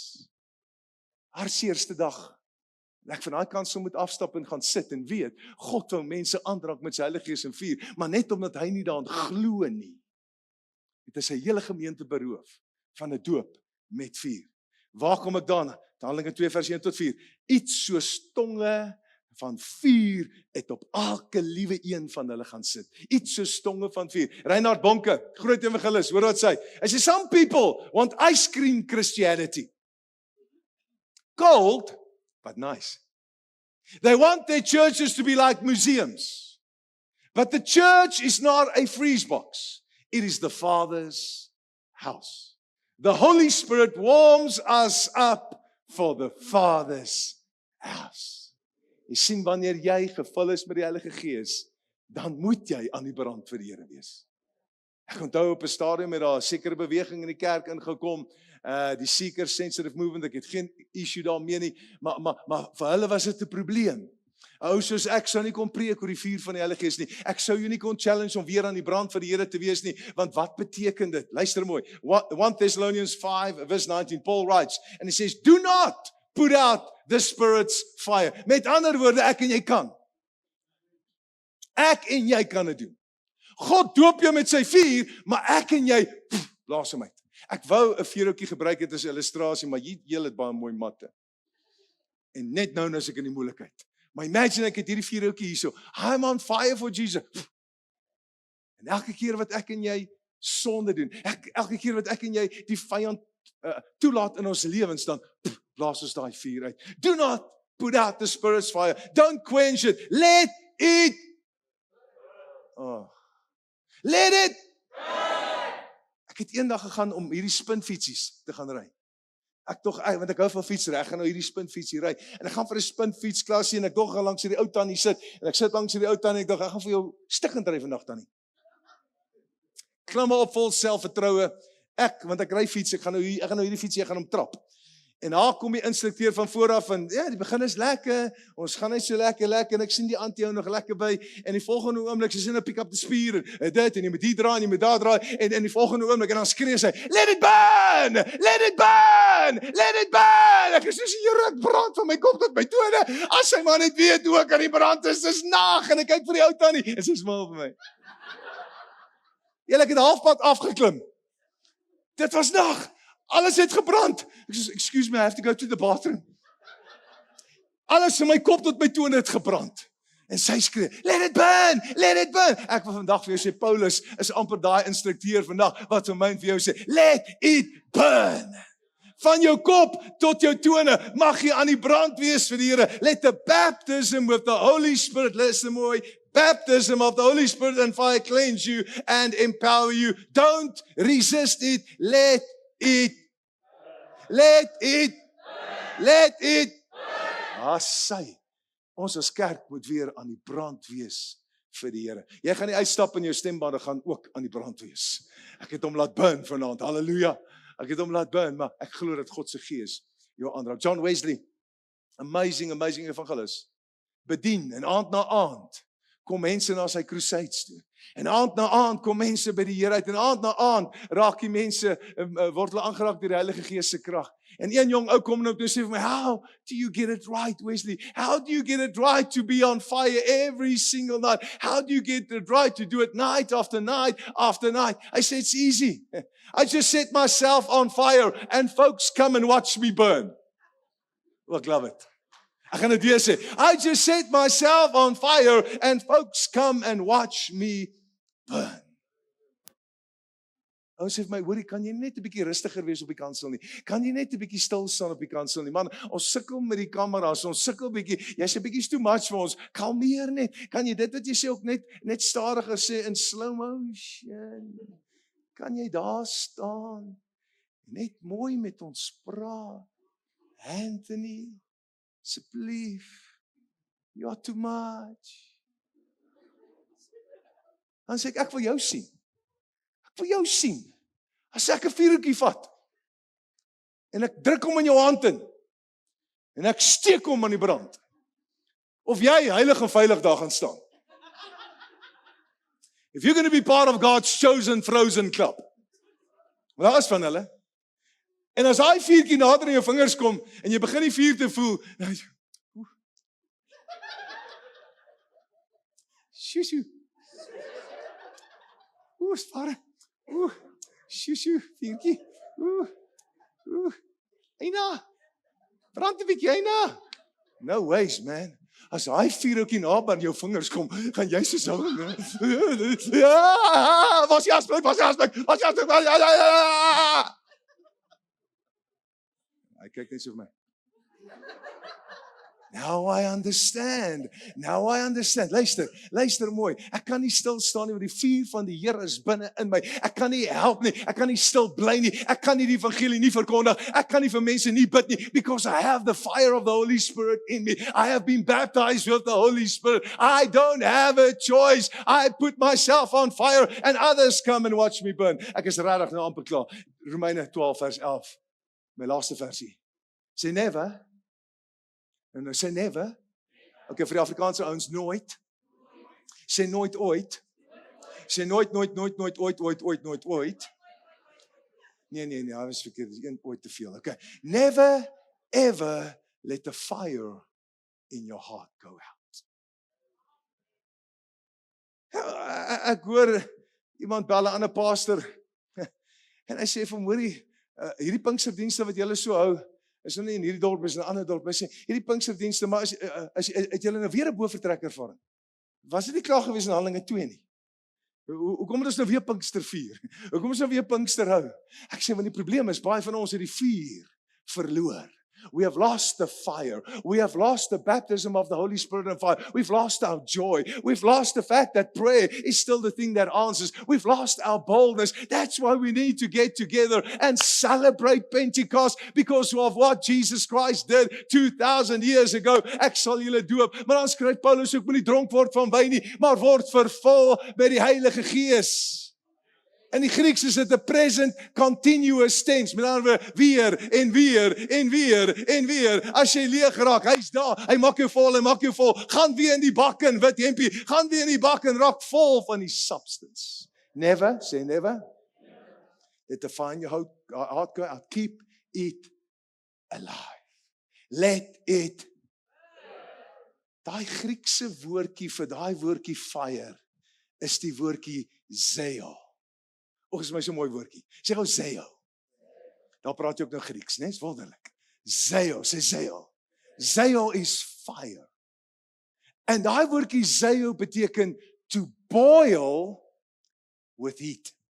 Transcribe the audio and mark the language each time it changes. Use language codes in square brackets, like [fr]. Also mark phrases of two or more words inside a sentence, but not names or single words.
[af] Hartseerste dag, ek van daai kant so moet afstap en gaan sit en weet, God wil mense aandraak met sy Heilige Gees en vuur, maar net omdat hy nie daaraan glo nie, het hy sy hele gemeente beroof van 'n doop met vuur. Waar kom ek dan? Handelinge 2 vers 1 tot 4. Iets soos tonge van vuur het op elke liewe een van hulle gaan sit. Iets soos tonge van vuur. Reinhard Bonke, groot evangelis, hoor wat sê. Hy sê [en] some people want ice cream Christianity. Cold, but nice. They want their churches to be like museums. But the church is not a freeze box. It is the Father's house. The Holy Spirit warms us up for the Father's house. [af] Jy sien, wanneer jy gevul is met die Heilige Gees, dan moet jy aan die brand vir die Here wees. Ek onthou op 'n stadium met daar 'n sekere beweging in die kerk ingekom, die [en] seeker sensitive movement, [af] ek het geen issue daarmee nie, maar vir hulle was dit 'n probleem. Ou soos ek sou nie kon preek oor die vuur van die Heilige Gees nie. Ek sou jou nie kon challenge om weer aan die brand vir die Here te wees nie, want wat beteken dit? Luister mooi. [en] 1 Thessalonians 5 verse 19, Paul writes, and he says, do not put out the Spirit's fire. [af] Met ander woorde, ek en jy kan. Ek en jy kan dit doen. God doop jou met sy vuur, maar ek en jy, blaas hom uit. Ek wou 'n vuurhoutjie gebruik het as 'n illustrasie, maar jy het baie mooi matte. En net nou is ek in die moeilikheid. Maar imagine ek het hierdie vuurhoutjie hierso. [en] I'm on fire for Jesus. [af] En elke keer wat ek en jy sonde doen, elke keer wat ek en jy die vyand toelaat in ons lewens, dan blaas ons daai vuur uit. [en] Do not put out the Spirit's fire. Don't quench it. Let it. Let it. [af] Ek het eendag gegaan om hierdie spinfietsies te gaan ry. Want ek hou van fietsry, ek gaan nou hierdie spinfietsie ry. En ek gaan vir 'n spinfietsklasie en ek dog gaan langs hierdie ou tannie sit. En ek sit langs hierdie ou tannie en ek dog ek gaan vir jou stikkend ry vandag tannie. Klim op vol selfvertroue. Want ek ry fiets, ek gaan nou hierdie fietsie, ek gaan hom trap. En daar kom die instrukteur van vooraf en ja, die begin is lekker. Ons gaan net so lekker en ek sien die auntie jou nog lekker by en die volgende oomblik sy sien 'n [en] pick up [af] die spier en dit en jy moet hier draai en jy moet daar draai en in die volgende oomblik en dan skree sy, [en] "Let it burn! Let it burn! Let it burn!" [af] Ek sê, "Here, ek brand van my kop tot my tone. As sy maar net weet hoe ek aan die brand is, dis nag." En ek kyk vir die ou tannie en sy smil vir my. Julle, ek het halfpad afgeklim. Dit was nag. Alles het gebrand. Ek sê, [en] "Excuse me, I have to go to the bathroom." [af] Alles in my kop tot my tone het gebrand. En sy skree, [en] "Let it burn, let it burn." [af] Ek wil vandag vir jou sê, Paulus is amper daai instrukteur vandag, wat vir my en vir jou sê, [en] "Let it burn." [af] Van jou kop tot jou tone, mag jy aan die brand wees vir die Here. [en] Let the baptism with the Holy Spirit, [af] luister mooi, [en] baptism of the Holy Spirit and fire cleanse you and empower you. Don't resist it, let it. Let it. Let it. [af] Sy. Ons as kerk moet weer aan die brand wees vir die Here. Jy gaan nie uitstap in jou stembande gaan ook aan die brand wees. Ek het hom laat burn vanaand. Halleluja. Ek het hom laat burn, maar ek glo dat God se Gees jou aanraak. John Wesley, amazing evangelis. Bedien en aand na aand kom mense na sy crusades toe. En aand na aand kom mense by die Here uit en aand na aand raak die mense word hulle aangeraak deur die Heilige Gees se krag. En een jong ou kom nou toe sê vir my, [en] "How do you get it right, Wesley? How do you get it right to be on fire every single night? How do you get it right to do it night after night after night?" I said, "It's easy. I just set myself on fire and folks come and watch me burn." [af] Ek love it. Ek gaan dit weer sê. [en] I just set myself on fire and folks come and watch me burn. [af] Ons sê vir my, hoorie, kan jy net 'n bietjie rustiger wees op die kansel nie? Kan jy net 'n bietjie stil staan op die kansel nie? Man, ons sukkel met die kameras, ons sukkel bietjie. Jy's 'n bietjie [en] too much [af] vir ons. Kalmeer net. Kan jy dit wat jy sê ook net stadiger sê in [en] slow motion? [af] Kan jy daar staan? Net mooi met ons praat. Anthony, asseblief. [en] You are too much. [af] Dan sê ek wil jou sien. Ek wil jou sien. As ek 'n vuurtjie vat en ek druk hom in jou hand in en ek steek hom aan die brand. Of jy heilig en veilig daar gaan staan. [en] If you're going to be part of God's chosen frozen club. [af] Want daar is van hulle. En as daai vuurtjie nader in jou vingers kom en jy begin die vuur te voel, Shushu. Spaar. Shushu, vuurtjie. Eina. Brand 'n bietjie, Eina. [en] No ways, man. [af] As hy vuurtjie naby aan jou vingers kom, gaan jy soos hou. Ja, was jy asblik. Hy kyk net so vir my. [en] Now I understand. [af] Luister mooi. Ek kan nie stil staan nie, want die vuur van die Here is binne in my. Ek kan nie help nie. Ek kan nie stil bly nie. Ek kan nie die evangelie nie verkondig. Ek kan nie vir mense nie bid nie, [en] because I have the fire of the Holy Spirit in me. I have been baptized with the Holy Spirit. I don't have a choice. I put myself on fire and others come and watch me burn. [af] Ek is regtig nou amper klaar. Romeine 12 vers 11. My laaste versie. [en] Say never. [af] En nou sê never. Okay, vir die Afrikaanse ouens nooit. Sê nooit ooit. Sê nooit ooit. Nee, hy was verkeerd. Dis een ooit te veel. Okay. [en] Never ever let the fire in your heart go out. [af] Ek hoor iemand bel 'n ander pastor en hy sê vir hom, hoorie, hierdie Pinksterdienste wat julle so hou, is nou nie in hierdie dorp, is in 'n ander dorp. Hy sê, hierdie Pinksterdienste, maar het julle nou weer 'n bofortrek ervaring? Was dit nie klaar gewees in Handelinge 2 nie? Hoekom het ons nou weer Pinkster vier? Hoekom ons nou weer Pinkster hou? Ek sê, want die probleem is, baie van ons het die vuur verloor. [en] We have lost the fire. We have lost the baptism of the Holy Spirit and fire. We've lost our joy. We've lost the fact that prayer is still the thing that answers. We've lost our boldness. That's why we need to get together and celebrate Pentecost, because of what Jesus Christ did 2000 years ago. [af] Ek sal julle doop. Maar dan skryf Paulus ook, moenie dronk word van wyn nie, maar word vervul met die Heilige Gees. In die Grieks is dit 'n [en] present continuous tense. [af] Met ander woorde, weer en weer en weer en weer. As jy leeg raak, hy's daar. Hy maak jou vol, Gaan weer in die bak in, wit hempie. Gaan weer in die bak en raak vol van die substance. [en] Never, say never. Let the fire in your heart go out. Keep it alive. Let it. [af] Daai Griekse woordjie vir daai woordjie fire is die woordjie zeo. Is my so mooi woordjie. Sê gou zeo. Daar praat jy ook nou Grieks, né? Is wonderlik. Zeo, sê zeo. Zeo is fire. En daai woordjie zeo beteken [en] to boil with heat.